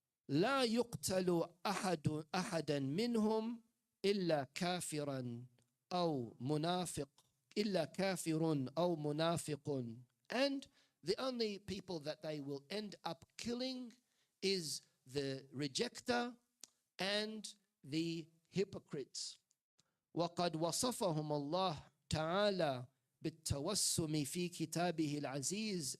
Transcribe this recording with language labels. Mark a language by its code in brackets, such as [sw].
[ar] لا يقتل أحدا منهم إلا كافرا أو منافق إلا كافر أو منافق. [en] And the only people that they will end up killing is the rejecter and the hypocrites. [ar] وقد وصفهم الله تعالى بالتوسم في كتابه العزيز.